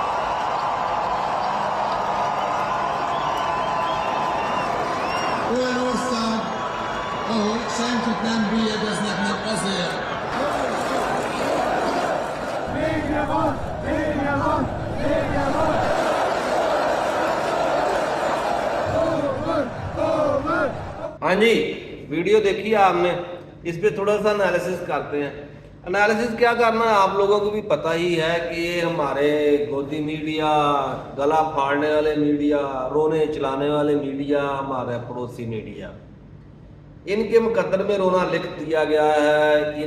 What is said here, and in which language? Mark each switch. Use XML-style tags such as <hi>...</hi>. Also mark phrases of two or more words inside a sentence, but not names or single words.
<hu>Olyan ország, ahol senkit nem bélyegeznek meg azért. Vége van! Vége van! Vége van!</hu> <hi>हाँ जी, वीडियो देखी आपने, इस पे थोड़ा सा एनालिसिस करते हैं। एनालिसिस क्या करना है, आप लोगों को भी पता ही है कि ये हमारे गोदी मीडिया, गला फाड़ने वाले मीडिया, रोने चलाने वाले मीडिया, हमारे पड़ोसी मीडिया, इनके मुकद्दर में रोना लिख दिया गया है।</hi>